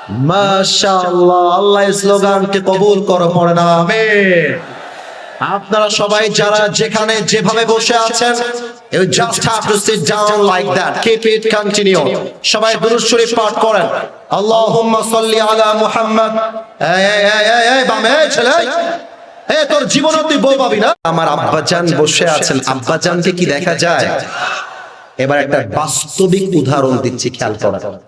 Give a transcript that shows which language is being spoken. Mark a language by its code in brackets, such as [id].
[bn] মাশাআল্লাহ, আল্লাহ এই স্লোগানকে কবুল করো, পড়ে না আমিন। আপনারা সবাই যারা যেখানে যেভাবে বসে আছেন, [en] you just have to sit down like that, keep it continue। [bn] সবাই দুরূদ শরীফ পাঠ করেন, [ar] আল্লাহুম্মা সাল্লি আলা মুহাম্মদ। [bn] এই বামে ছেলে, এই তোর জীবনে তুই বউ পাবি না। আমার আব্বাজান বসে আছেন, আব্বাজানকে কি দেখা যায়? এবার একটা বাস্তবিক উদাহরণ দিচ্ছি, খেয়াল করেন।